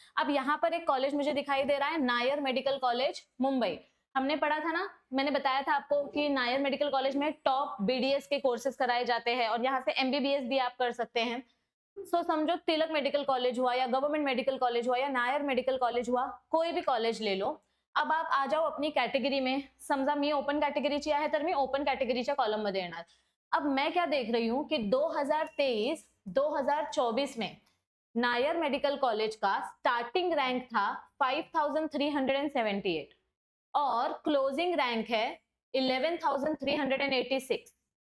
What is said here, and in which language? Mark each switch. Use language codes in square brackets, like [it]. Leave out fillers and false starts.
[hi] अब यहाँ पर एक कॉलेज मुझे दिखाई दे रहा है, नायर मेडिकल कॉलेज मुंबई। हमने पढ़ा था ना, मैंने बताया था आपको कि नायर मेडिकल कॉलेज में टॉप BDS के कोर्सेज कराए जाते हैं और यहाँ से MBBS भी आप कर सकते हैं। सो समझो तिलक मेडिकल कॉलेज हुआ या गवर्नमेंट मेडिकल कॉलेज हुआ या नायर मेडिकल कॉलेज हुआ, कोई भी कॉलेज ले लो। अब आप आ जाओ अपनी कैटेगरी में। [mr] समजा मी ओपन कैटेगरीची आहे तर मी ओपन कैटेगरीच्या कॉलम मध्ये येणार। [hi] अब मैं क्या देख रही हूँ कि 2023-2024 में नायर मेडिकल कॉलेज का स्टार्टिंग रैंक था 5378 और क्लोजिंग रैंक है 11386।